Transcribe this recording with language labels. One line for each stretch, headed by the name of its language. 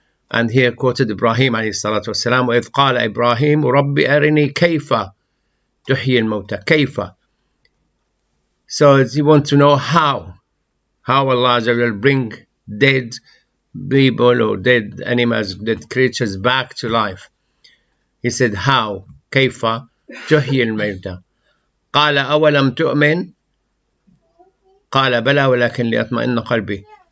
English: And here quoted Ibrahim alayhi salatu wasalam,
Arabic: وَإِذْ قَالَ إِبْرَاهِيمُ رَبِّ أَرِنِي كَيْفَ تُحْيِي الْمَوْتَى كَيْفَ.
English: So you want to know how Allah Azza wa Jal bring dead people or dead animals, dead creatures back to life. He said, how?
Arabic: كيف تحيي الموتى. قال أولم تؤمن قال بلى ولكن ليطمئن قلبي.